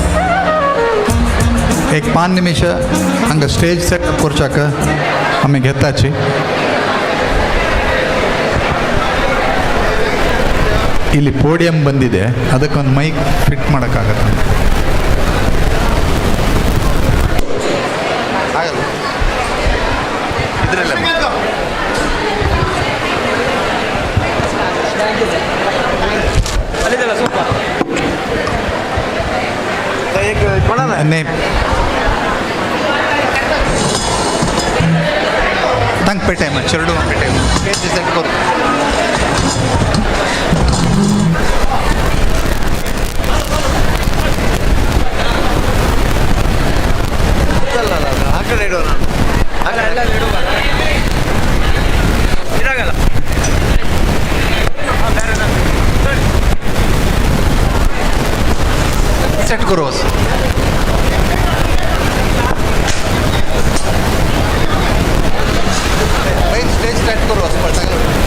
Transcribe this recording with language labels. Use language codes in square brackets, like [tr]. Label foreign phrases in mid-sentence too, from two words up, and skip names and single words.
[kok] एक 5 निमिष हंग [en] stage setup [kok] करचाक आमी घेताची [kn] ಇಲ್ಲಿ ಪೋಡಿಯಂ ಬಂದಿದೆ ಅದಕ್ಕೊಂದು ಮೈಕ್ ಫಿಟ್ ಮಾಡೋಕ್ಕಾಗತ್ತೆ ಇದರಲ್ಲೇ ಅಲ್ಲಿದಲ್ಲ ಸ್ವಲ್ಪ [kok] नेम तांक पेटाय मग चेरडू पेटाय [en] stage set [kok] करू [kn] ಆ ಕಡೆ ಇಡೋಣ ಇದಾಗಲ್ಲ [hi] सेट करो बस भाई स्टेज सेट करो बस पड़ता है